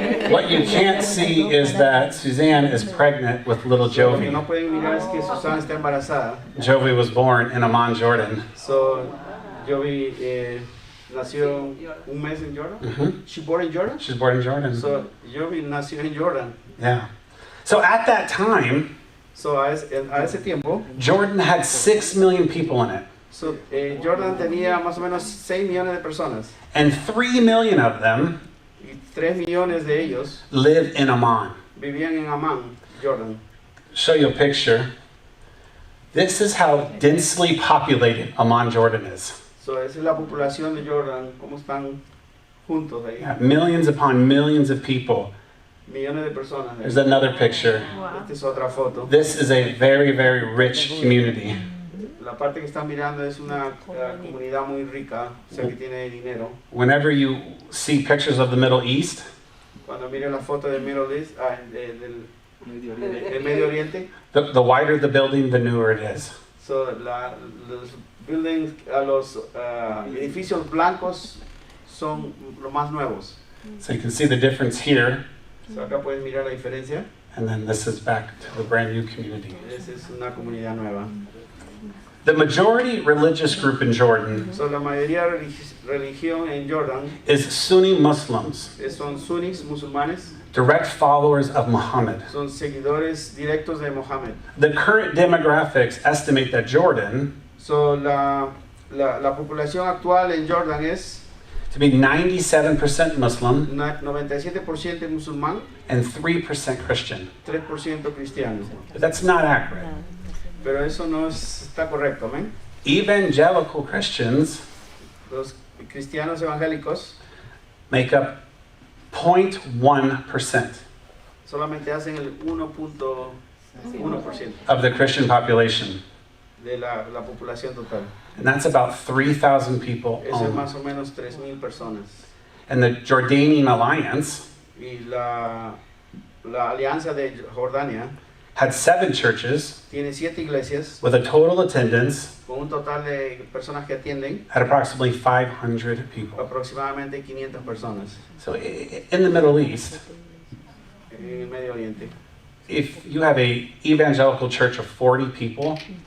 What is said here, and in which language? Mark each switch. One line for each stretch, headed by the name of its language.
English: What you can't see is that Suzanne is pregnant with little
Spanish: Lo que
English: Jovi.
Spanish: no pueden mirar es que Susana está embarazada.
English: Jovi was born in Amman, Jordan.
Spanish: Yo vi, nació un mes en Jordan. Mhm.
English: She born in Jordan? She's born in Jordan.
Spanish: Yo vi nació en Jordan.
English: Yeah. So at that time,
Spanish: A ese tiempo,
English: Jordan had 6 million people in it.
Spanish: Jordan tenía más o menos 6 millones de personas
English: And 3 million of them
Spanish: y 3 millones de ellos
English: live in Amman.
Spanish: vivían en Amman, Jordan.
English: Show you a picture. This is how densely populated Amman, Jordan is.
Spanish: So, esa es la población de Jordan, cómo están juntos ahí.
English: Yeah, millions upon millions of people.
Spanish: Millones de personas.
English: There's another picture.
Spanish: Esta es otra foto.
English: This is a very, very rich community.
Spanish: La parte que están mirando es una comunidad muy rica, o sea que tiene dinero.
English: Whenever you see pictures of the Middle East,
Spanish: Cuando miren la foto del Middle East, del Medio Oriente,
English: the wider the building, the newer it is.
Spanish: so los buildings, los edificios blancos son los más nuevos.
English: So you can see the difference here,
Spanish: So acá pueden mirar la diferencia.
English: and then this is back to the brand new community.
Spanish: Esa es una comunidad nueva.
English: The majority religious group in Jordan
Spanish: So la mayoría religión en Jordan
English: is Sunni Muslims,
Spanish: son sunnis, musulmanes,
English: direct followers of Muhammad.
Spanish: son seguidores directos de Mohammed.
English: The current demographics estimate that Jordan
Spanish: So la población actual en Jordan es
English: to be 97% Muslim
Spanish: 97% musulmán,
English: and 3% Christian.
Spanish: 3% cristiano.
English: But that's not accurate.
Spanish: Pero eso no está correcto, ¿ven?
English: Evangelical Christians
Spanish: Los cristianos evangélicos
English: make up 0.1%
Spanish: solamente hacen el 1.1%
English: of the Christian population.
Spanish: de la población total.
English: And that's about 3,000 people
Spanish: Eso es
English: only.
Spanish: más o menos 3,000 personas.
English: And the Jordanian Alliance
Spanish: Y la Alianza de Jordania
English: had 7 churches
Spanish: tiene 7 iglesias
English: with a total attendance
Spanish: con un total de personas que atienden
English: at approximately 500 people.
Spanish: aproximadamente 500 personas
English: So in the Middle East,
Spanish: en el Medio Oriente.
English: if you have a evangelical church of 40 people,